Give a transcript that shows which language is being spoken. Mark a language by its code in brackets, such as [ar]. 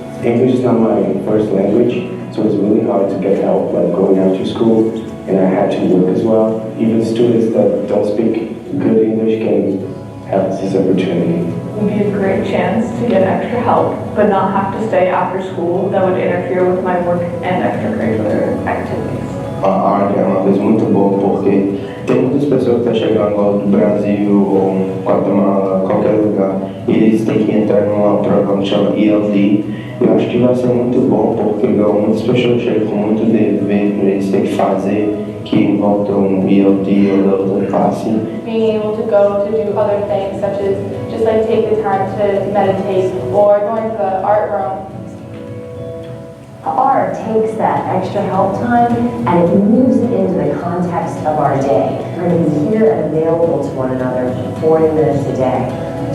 [en] English is not my first language, so it's really hard to get help like going after school, and I had to work as well. Even students that don't speak good English can have this opportunity. It would be a great chance to get extra help, but not have to stay after school that would interfere with my work and extracurricular activities. [pt] A arte é uma coisa muito boa porque tem muitas pessoas que estão chegando lá do Brasil ou Guatemala, qualquer lugar, e eles têm que entrar num programa que chama ELD. Eu acho que vai ser muito bom porque muitas pessoas chegam com muito dever para eles terem que fazer, que envolve um ELD ou outra classe. [en] Being able to go to do other things, such as just like take the time to meditate or going to the art room. Art takes that extra help time and it moves it into the context of our day. We're going to be here and available to one another 40 minutes a day.